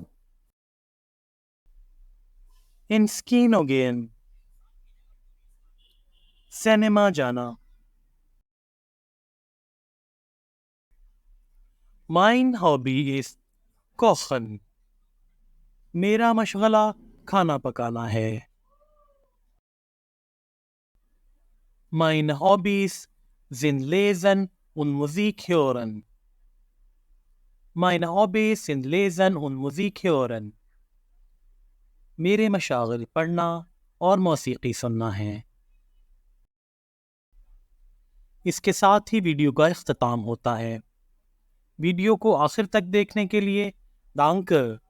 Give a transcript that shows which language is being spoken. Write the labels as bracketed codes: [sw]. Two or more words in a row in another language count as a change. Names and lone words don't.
[de] ins Kino gehen, [ur] سینما جانا۔ [de] Mein Hobby ist Kochen, [ur] میرا مشغلہ کھانا پکانا ہے۔ [de] Meine Hobbys sind Lesen und Musik hören. Meine Hobbys sind Lesen und Musik hören. [ur] میرے مشاغل پڑھنا اور موسیقی سننا ہے۔ اس کے ساتھ ہی ویڈیو کا اختتام ہوتا ہے۔ ویڈیو کو آخر تک دیکھنے کے لیے Danke.